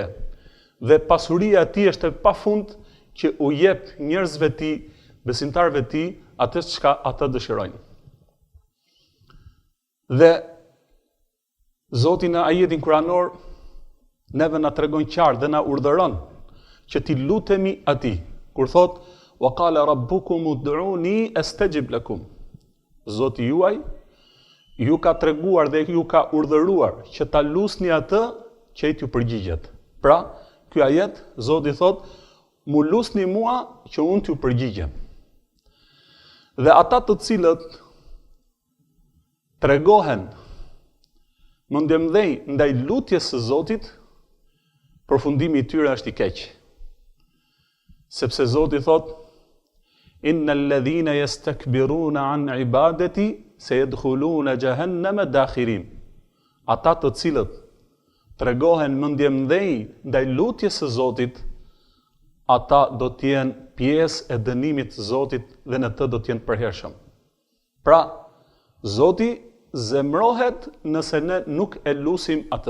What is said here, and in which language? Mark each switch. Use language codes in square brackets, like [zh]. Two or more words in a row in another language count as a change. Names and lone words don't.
[sq] Dhe pasuria e tij është e pafund që u jep njerëzve tij, besimtarëve tij, atë çka ata dëshirojnë. Dhe Zoti në ajetin kuranor neve na tregon qartë dhe na urdhëron që t'i lutemi atij, kur thot: [ar] "وقال ربكم ادعوني أستجب لكم." [sq] Zoti juaj ju ka treguar dhe ju ka urdhëruar që ta lusni atë që ai t'ju përgjigjet. Pra, ky ajet Zoti thot: "Mu lusni mua që unë t'ju përgjigjem." Dhe ata të cilët tregohen mendjemdhej ndaj lutjes së Zotit, përfundimi i tyre është i keq. Sepse Zoti thot: [ar] "إن الذين يستكبرون عن عبادتي سيدخلون جهنم داخرين." [sq] Ata të cilët tregohen mendjemdhej ndaj lutjes së Zotit, ata do t'jenë pjesë e dënimit të Zotit dhe në të do t'jenë përhershëm. Pra, Zoti zemrohet nëse ne nuk e lusim atë.